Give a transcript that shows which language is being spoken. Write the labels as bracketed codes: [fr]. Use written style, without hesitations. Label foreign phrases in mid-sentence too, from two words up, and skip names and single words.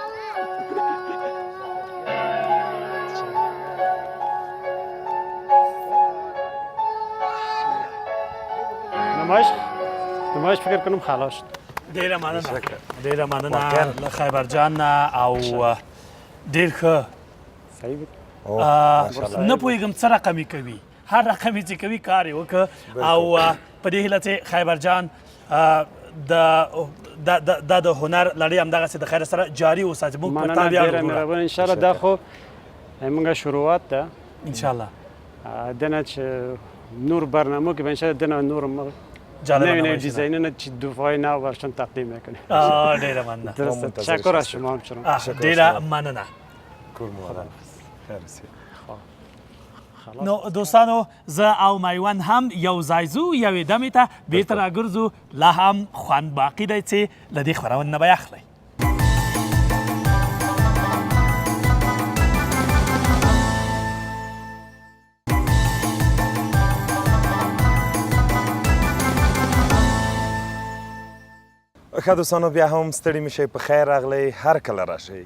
[fa] نمایش فکر کنم خلاص شد. [ps] ډیره مننه له خیبر جان او ډیر ښه. [fa] صحیح بود. [ps] نه پوهېږم څه رقمې کوي، هر رقمې چې کوي کار یې وکړه او په دې هیله چې خیبر جان دا د هنر لړۍ همدغسې د خیر سره جاري وساتي. موږ په تا ویاړو. ډېره مهرباني. انشاءالله دا خو زموږ شروعات ده. انشاءالله دنه چې نور برنامه کې به انشاءالله دنه نور نوی دیزاینونه چې دفعه نو [fa] برشون تقدیم میکنیم. [ps] ډیره مننه. [fa] تشکر از شما همچنان. [ps] ډیره مننه. نو دوستانو زه او میوند هم یو ځای ځو یوې دمې ته بېرته راګرځو. لا هم خوند باقي دی چې له دې خپرونې نه به یې اخلئ. ښه دوستانو بیا هم ستړي مه شئ، په خیر راغلی، هر کله راشئ.